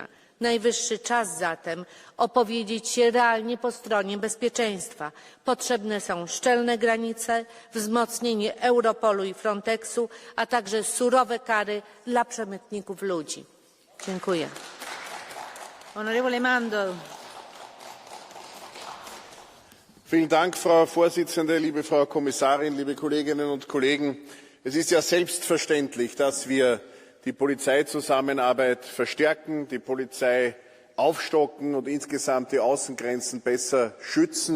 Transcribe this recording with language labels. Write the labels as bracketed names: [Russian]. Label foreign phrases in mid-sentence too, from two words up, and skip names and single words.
[Polish] Najwyższy czas zatem opowiedzieć się realnie po stronie bezpieczeństwa. Potrzebne są szczelne granice, wzmocnienie Europolu i Frontexu, a także surowe kary dla przemytników ludzi. Dziękuję. [Italian] Onorevole Mandl. [German] Vielen Dank, Frau Vorsitzende, liebe Frau Kommissarin, liebe Kolleginnen und Kollegen. Es ist ja selbstverständlich, dass wir die Polizeizusammenarbeit verstärken, die Polizei aufstocken und insgesamt die Außengrenzen besser schützen.